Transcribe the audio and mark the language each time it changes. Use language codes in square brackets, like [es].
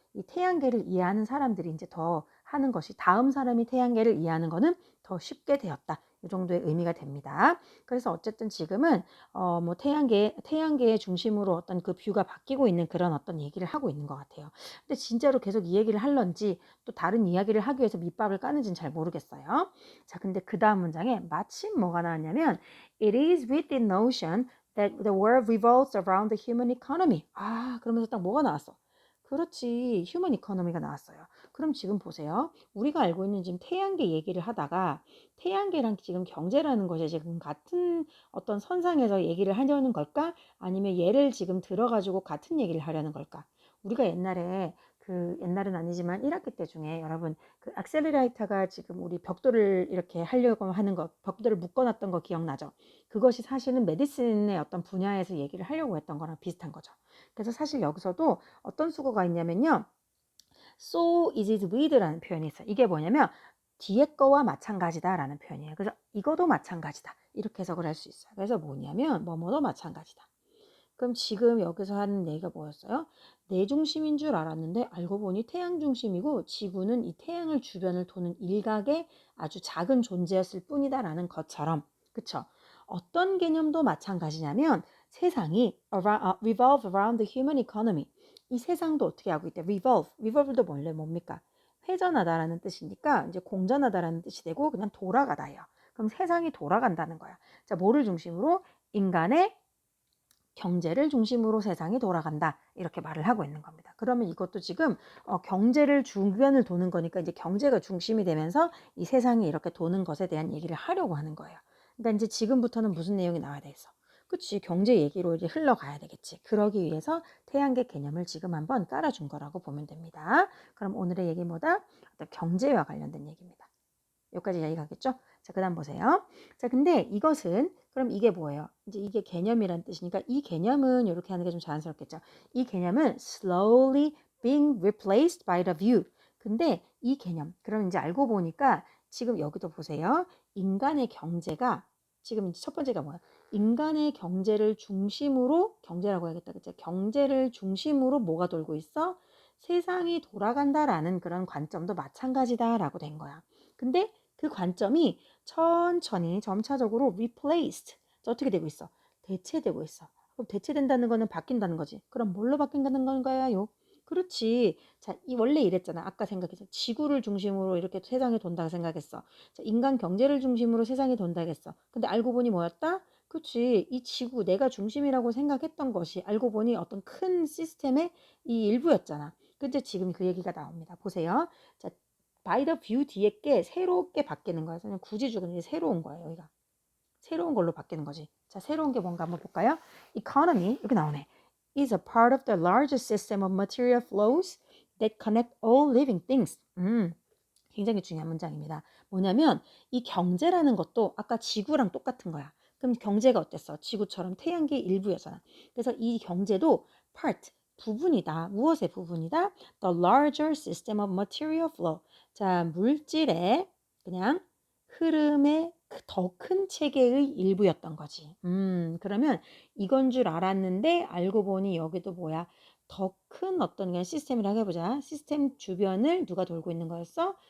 [ko] 이 태양계를 이해하는 사람들이 이제 더 하는 것이, 다음 사람이 태양계를 이해하는 거는 더 쉽게 되었다. 이 정도의 의미가 됩니다. 그래서 어쨌든 지금은 뭐 태양계의 중심으로 어떤 그 뷰가 바뀌고 있는 그런 어떤 얘기를 하고 있는 것 같아요. 근데 진짜로 계속 이 얘기를 할런지 또 다른 이야기를 하기 위해서 밑밥을 까는지는 잘 모르겠어요. 자, 근데 그 다음 문장에 마침 뭐가 나왔냐면 [en] It is with the notion that the world revolves around the human economy. [ko] 그러면서 딱 뭐가 나왔어? 그렇지, 휴먼 이코노미가 나왔어요. 그럼 지금 보세요. 우리가 알고 있는 지금 태양계 얘기를 하다가 태양계랑 지금 경제라는 것이 지금 같은 어떤 선상에서 얘기를 하려는 걸까? 아니면 얘를 지금 들어가지고 같은 얘기를 하려는 걸까? 우리가 옛날은 아니지만 1학기 때 중에 여러분 그 액셀레이터가 지금 우리 벽돌을 이렇게 하려고 하는 거, 벽돌을 묶어놨던 거 기억나죠? 그것이 사실은 메디슨의 어떤 분야에서 얘기를 하려고 했던 거랑 비슷한 거죠. 그래서 사실 여기서도 어떤 수거가 있냐면요. [en] So is it with [ko] 라는 표현이 있어요. 이게 뭐냐면 뒤에 거와 마찬가지다라는 표현이에요. 그래서 이거도 마찬가지다. 이렇게 해석을 할 수 있어요. 그래서 뭐냐면 뭐뭐도 마찬가지다. 그럼 지금 여기서 하는 얘기가 뭐였어요? 내 중심인 줄 알았는데 알고 보니 태양 중심이고 지구는 이 태양을 주변을 도는 일각의 아주 작은 존재였을 뿐이다라는 것처럼, 그쵸? 어떤 개념도 마찬가지냐면 세상이 [en] revolve around the human economy. [ko] 이 세상도 어떻게 하고 있대? revolve도 원래 뭡니까? 회전하다라는 뜻이니까 이제 공전하다라는 뜻이 되고 그냥 돌아가다예요. 그럼 세상이 돌아간다는 거야. 자, 뭐를 중심으로? 인간의 경제를 중심으로 세상이 돌아간다. 이렇게 말을 하고 있는 겁니다. 그러면 이것도 지금 경제를 주변을 도는 거니까 이제 경제가 중심이 되면서 이 세상이 이렇게 도는 것에 대한 얘기를 하려고 하는 거예요. 그러니까 이제 지금부터는 무슨 내용이 나와야 되겠어? 그치, 경제 얘기로 이제 흘러가야 되겠지. 그러기 위해서 태양계 개념을 지금 한번 깔아준 거라고 보면 됩니다. 그럼 오늘의 얘기 뭐다? 경제와 관련된 얘기입니다. 여기까지 이해가겠죠? 자, 그 다음 보세요. 자, 근데 이것은, 그럼 이게 뭐예요? 이제 이게 개념이란 뜻이니까 이 개념은 이렇게 하는 게 좀 자연스럽겠죠? 이 개념은 [en] slowly being replaced by the view. [ko] 근데 이 개념, 그럼 이제 알고 보니까 지금 여기도 보세요. 인간의 경제가, 지금 이제 첫 번째가 뭐야? 인간의 경제를 중심으로, 경제라고 해야겠다. 그쵸? 경제를 중심으로 뭐가 돌고 있어? 세상이 돌아간다라는 그런 관점도 마찬가지다라고 된 거야. 근데 그 관점이 천천히 점차적으로 replaced. 어떻게 되고 있어? 대체되고 있어. 그럼 대체된다는 거는 바뀐다는 거지. 그럼 뭘로 바뀐다는 건가요? 그렇지. 자, 이 원래 이랬잖아. 아까 생각했어. 지구를 중심으로 이렇게 세상이 돈다고 생각했어. 자, 인간 경제를 중심으로 세상이 돈다고 했어. 근데 알고 보니 뭐였다? 그치. 이 지구, 내가 중심이라고 생각했던 것이 알고 보니 어떤 큰 시스템의 이 일부였잖아. 근데 지금 그 얘기가 나옵니다. 보세요. 자, [en] by the view [ko] 뒤에 게 새롭게 바뀌는 거야. 그냥 굳이 주고 이제 새로운 거야, 여기가. 새로운 걸로 바뀌는 거지. 자, 새로운 게 뭔가 한번 볼까요? Economy, 여기 나오네. [en] Is a part of the largest system of material flows that connect all living things. [ko] 굉장히 중요한 문장입니다. 뭐냐면 이 경제라는 것도 아까 지구랑 똑같은 거야. 그럼 경제가 어땠어? 지구처럼 태양계의 일부였잖아. 그래서 이 경제도 part, 부분이다. 무엇의 부분이다? [en] The larger system of material flow. [ko] 자, 물질의 그냥 흐름의 더 큰 체계의 일부였던 거지. 그러면 이건 줄 알았는데 알고 보니 여기도 뭐야? 더 큰 어떤 그냥 시스템이라고 해보자. 시스템 주변을 누가 돌고 있는 거였어?